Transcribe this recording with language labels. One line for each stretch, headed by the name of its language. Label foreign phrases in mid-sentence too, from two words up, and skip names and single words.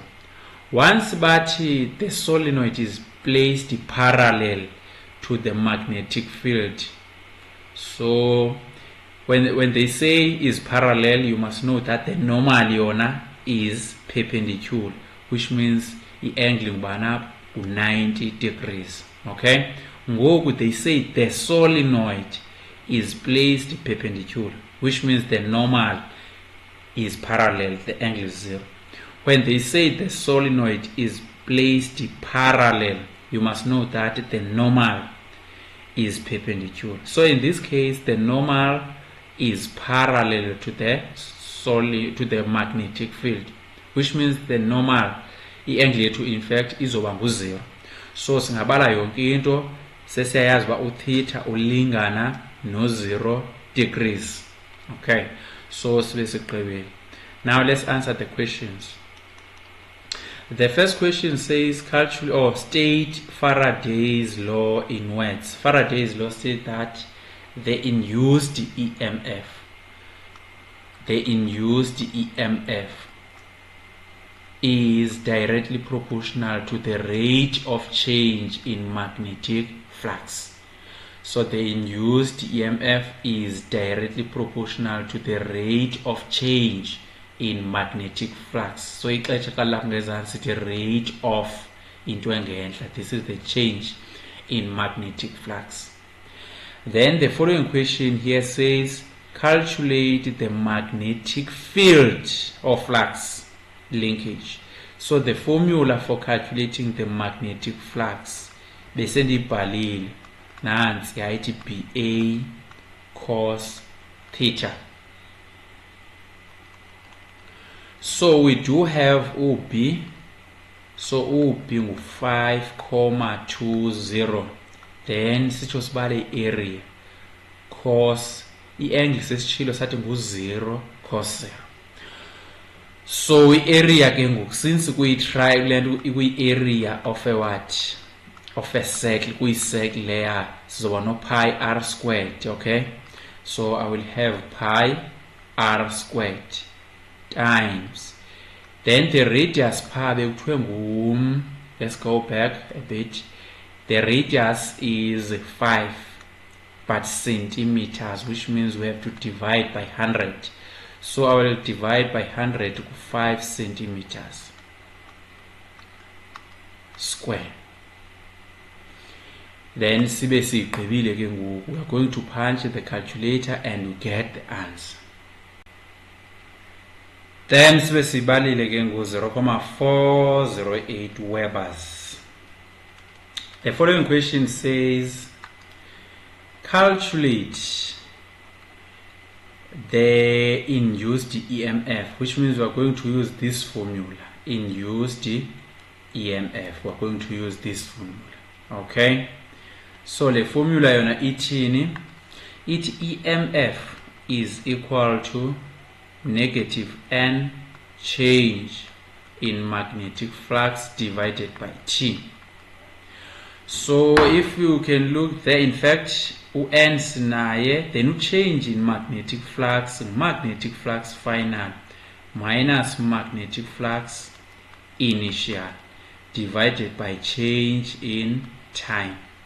English: Once the solenoid is placed parallel to the magnetic field, so when they say is parallel, you must know that the normal yona is perpendicular, which means the angle ngubana 90 degrees. Okay, ngoku they say the solenoid is placed perpendicular, which means the normal is parallel, the angle is 0. When they say the solenoid is placed parallel, you must know that the normal is perpendicular. So in this case, the normal is parallel to the magnetic field, which means the normal
Xhosa: i-angle yethu
English: in fact
Xhosa: izoba ngu-0. So singabala yonke into sesiyayazi uba utheta ulingana no-0 degrees. Okay, so sibe sigqibile.
English: Now let's answer the questions. The first question says calculate or state Faraday's law in words. Faraday's law said that the induced EMF is directly proportional to the rate of change in magnetic flux. So the induced EMF is directly proportional to the rate of change in magnetic flux.
Xhosa: So ixesha xa lapha ngezantsi sithi
English: rate of
Xhosa: into engentla.
English: This is the change in magnetic flux. Then the following question here says calculate the magnetic field or flux linkage. So the formula for calculating the magnetic flux
Xhosa: besendibhalile nansi yayithi
English: BA cos theta. So we do have UB.
Xhosa: So UB ngu 5,20. Then sitsho sibale area cos i-angle sesitshilo sathi ngu-0 cos 0. So i-area ke ngoku since kuyi-triangle ikwi-area
English: of a what? Of a circle,
Xhosa: kuyi-circle leya sizoba no
English: pi r squared. Okay, so I will have pi r squared times Then the radius
Xhosa: pha bekuthiwe
English: let's go back a bit. The radius is 5 but centimeters, which means we have to divide by 100. So I will divide by 100 to 5 centimeters square.
Xhosa: Then sibe sigqibile ke ngoku,
English: we are going to punch the calculator and we get the answer.
Xhosa: Then sibe sibalile ke ngoku 0.408 Webers.
English: The following question says, calculate the induced EMF, which means we are going to use this formula. Induced EMF, we are going to use this formula. Okay, so the formula
Xhosa: yona ithini?
English: It EMF is equal to negative N change in magnetic flux divided by T. So if you can look there, in fact N sinaye, then change in magnetic flux final minus magnetic flux initial divided by change in time.